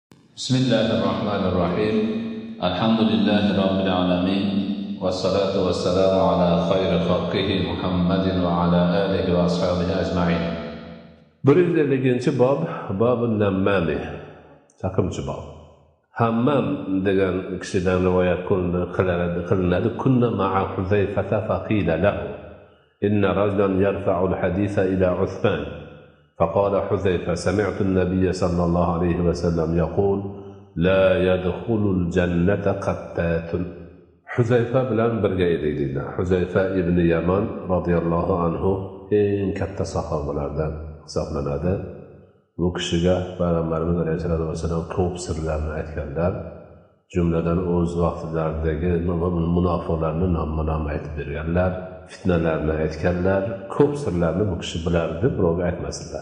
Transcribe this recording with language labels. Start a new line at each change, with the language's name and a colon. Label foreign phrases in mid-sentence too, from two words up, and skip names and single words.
Arabic: بسم الله الرحمن الرحيم الحمد لله رب العالمين والصلاة والسلام على خير خلقه محمد وعلى آله وأصحابه أجمعين.
Uzbek: 150 bob nammami chaqimchi bob. Hammam degan kishidan rivoyat qilinadi.
Arabic: كنا مع حذيفة فقيل له إن رجلا يرفع الحديث إلى عثمان. فقال حذيفة سمعت النبي صلى الله عليه وسلم يقول لا يدخل الجنة قتات.
Uzbek: Huzayfa bilan birga edik deydi. Huzayfa ibn Yaman
Arabic: رضي الله عنه
Uzbek: eng katta sahobalardan hisoblanadi. Bu kishiga Payg'ambarimiz
Arabic: عليه الصلاة والسلام
Uzbek: ko'p sirlarni aytganlar. Jumladan o'z vaqtlaridagi munofiqlarni nom aytib berganlar, fitnalarni aytganlar, ko'p sirlarni bu kishi bilardi, birovga aytmasdilar.